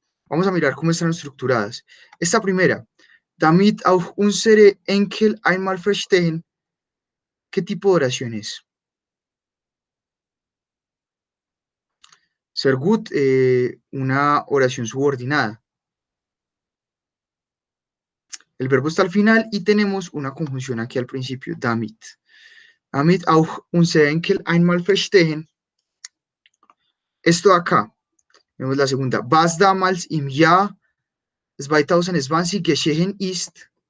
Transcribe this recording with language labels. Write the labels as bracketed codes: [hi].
[es] Vamos a mirar cómo están estructuradas. Esta primera, [de] damit auch unsere Enkel einmal verstehen, [es] ¿qué tipo de oración es? [de] Sehr gut, [es] una oración subordinada. El verbo está al final y tenemos una conjunción aquí al principio, damit. [de] Damit auch unsere Enkel einmal verstehen. [es] Esto acá, vemos la segunda. [de] Was damals im Jahr 2020 geschehen ist.